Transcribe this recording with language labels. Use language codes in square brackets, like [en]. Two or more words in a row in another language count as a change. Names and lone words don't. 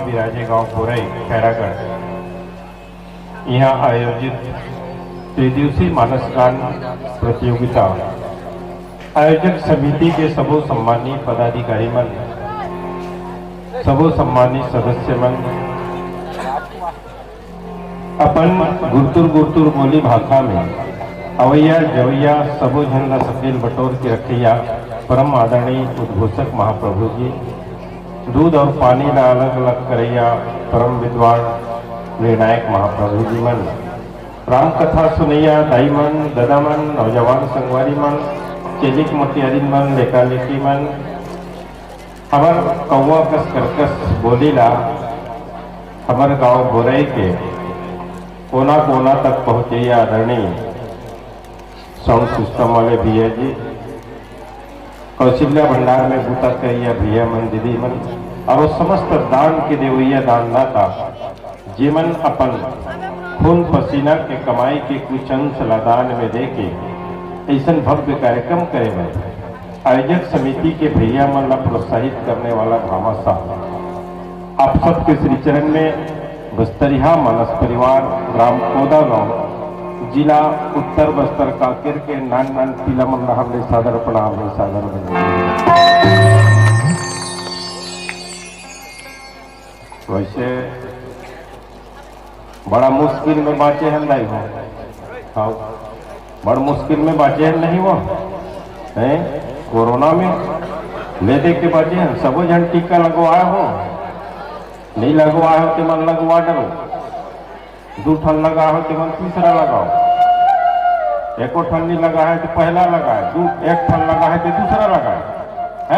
[hne] विराजे गांव कोरई खैरागढ़ यहाँ आयोजित त्रिदिवसीय मानस गान प्रतियोगिता आयोजक समिति के सबो सम्मानी पदाधिकारी मन, सबो सम्मानी सदस्य मन अपन गुरतुर बोली भाषा में अवैया जवैया सबो झन ला सकेल बटोर के रखैया परम आदरणीय उद्घोषक महाप्रभु जी, दूध और पानी ला अलग अलग करैया परम विद्वान निर्णायक महाप्रभु जी मन, राम कथा सुनैया दाई मन, दादा मन, नौजवान संगवारी मन, चेलिक मोतियारी मन, लेका लेकी मन, हमार कौवा कस करकस बोलीला हमार गांव बोरई के कोना कोना तक पहुंचैया आदरणीय [en] sound system [hne] वाले भैया जी, कौशल्या भंडार में बूता करिया भैया मन, दीदी मन और वो समस्त दान के देवैया दानदाता जीवन अपन खून पसीना के कमाई के कुछ अंश दान में दे के ऐसा भव्य कार्यक्रम करे में आयोजक समिति के भैया मन ला प्रोत्साहित करने वाला भामाशाह आप सबके श्री चरण में बस्तरिया मानस परिवार ग्राम कोदा गांव जिला उत्तर बस्तर काकेर के नान नान पीला मन हमने सादर प्रणाम है सादर वैसे बड़ा मुश्किल में बाँचे हैं नहीं हो, हाँ बड़ा मुश्किल में बाँचे हैं नहीं वो हैं कोरोना में ले दे के बाँचे हैं सबो जन टीका लगवाया हो, नहीं लगवाया हो तो मन लगवा डरो, दो ठन लगा हो तो मन तीसरा लगाओ, एको ठन नहीं लगा है तो पहला लगाए, एक ठन लगा है तो दूसरा लगाए है।